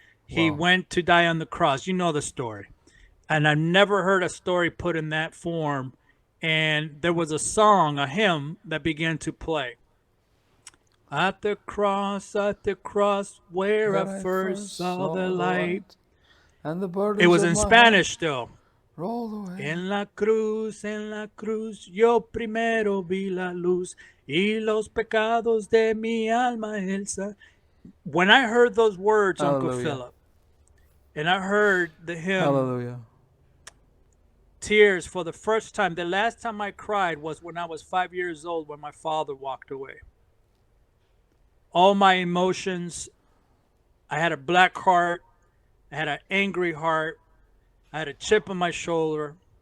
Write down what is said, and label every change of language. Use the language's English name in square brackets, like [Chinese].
[English] He went to die on the cross. You know the story. And I've never heard a story put in that form. And there was a song, a hymn that began to play. At the cross, where I first saw the light. And the burdens it was in Spanish still. Roll away. [Spanish] En la cruz, yo primero vi la luz, y los pecados de mi alma Elsa. [English] When I heard those words, Hallelujah. Uncle Philip, and I heard the hymn, Hallelujah. Tears for the first time. The last time I cried was when I was 5 years old, when my father walked away. All my emotions, I had a black heart, I had an angry heart, I had a chip on my shoulder.